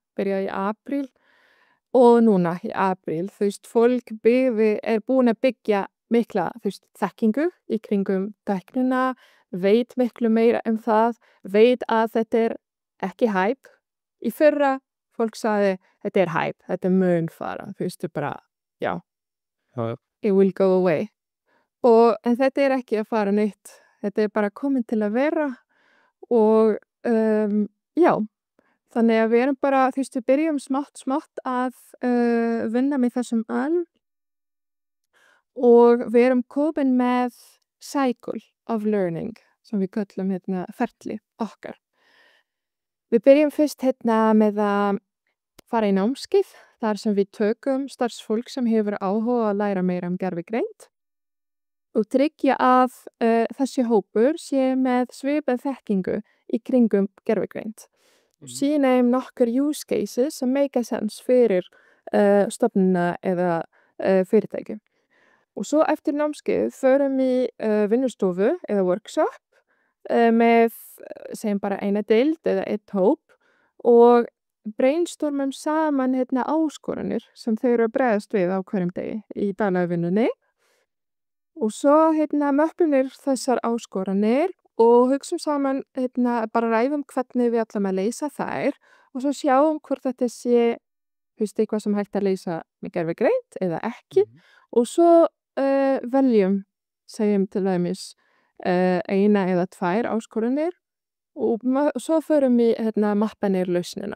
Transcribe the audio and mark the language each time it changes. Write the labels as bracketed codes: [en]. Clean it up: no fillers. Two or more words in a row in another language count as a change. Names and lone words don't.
[is] Byrjaði í apríl og núna í apríl, fólk búin að byggja mikla, þekkingu í kringum tæknina, veit miklu meira það, veit að þetta ekki hæp. Í fyrra fólk sagði, þetta hæp, þetta mun fara, bara, já, [en] it will go away. [is] En þetta ekki að fara neitt, þetta bara komin til að vera og já, þannig að við bara, við byrjum smátt að vinna með þessum og við komin með [en] cycle of learning, [is] sem við köllum ferli okkar. Við byrjum fyrst með að fara í námskeið, þar sem við tökum starfsfólk sem hefur áhuga að læra meira gervigreind og tryggja að þessi hópur sé með svipað þekkingu í kringum gervigreind. Og sýna nokkur [en] use cases [is] sem [en] make sense [is] fyrir stofnunina eða fyrirtæki. Og svo eftir námskeið förum í vinnustofu eða workshop með segjum bara eina deild eða einn hóp og brainstormum saman áskoranir sem þau að bregðast við á hverjum degi í daglegvinnunni og svo möppum við þessar áskoranir og hugsum saman bara ræðum hvernig við ætlum að leysa þær og svo sjáum hvort þetta sé eitthvað sem hægt að leysa með gervigreind eða ekki og svo veljum segjum til dæmis eina eða tvær áskoranir og svo förum við mappa niður lausnina.